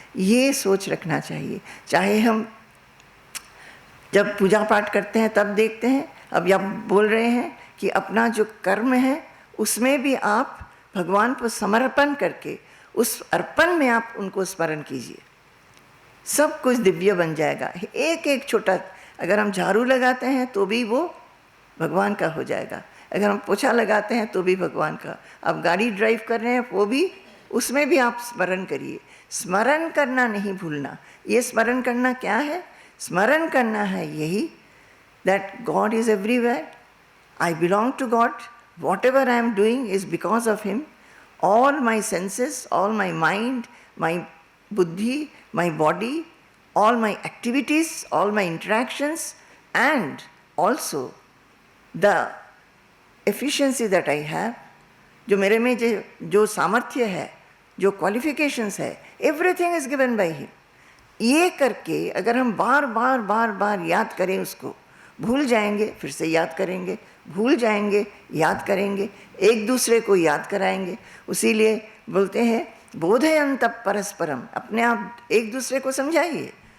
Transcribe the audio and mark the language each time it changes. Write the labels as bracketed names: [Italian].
[Hindi] ये सोच रखना चाहिए। चाहे हम जब पूजा पाठ करते हैं तब देखते हैं, अब आप बोल रहे हैं कि अपना जो कर्म है उसमें भी आप भगवान को समर्पण करके उस अर्पण में आप उनको स्मरण कीजिए, सब कुछ दिव्य बन जाएगा। एक एक छोटा, अगर हम झाड़ू लगाते हैं तो भी वो भगवान का हो जाएगा, अगर हम पोछा लगाते हैं तो भी भगवान का, आप गाड़ी ड्राइव कर रहे हैं वो भी, उसमें भी आप स्मरण करिए। स्मरण करना नहीं भूलना। ये स्मरण करना क्या है? स्मरण करना है यही, [English] That God is everywhere, I belong to God, whatever I am doing is because of Him. All my senses, all my mind, my buddhi, my body, all my activities, all my interactions, and also the efficiency that I have, [Hindi] जो मेरे में जो सामर्थ्य है, जो qualifications है, [English] everything is given by Him. [Hindi] ये करके अगर हम बार बार याद करें उसको, भूल जाएंगे फिर से याद करेंगे, भूल जाएंगे याद करेंगे, एक दूसरे को याद कराएंगे। उसीलिए बोलते हैं [Sanskrit] बोधयंत परस्परम, [Hindi] अपने आप एक दूसरे को समझाइए।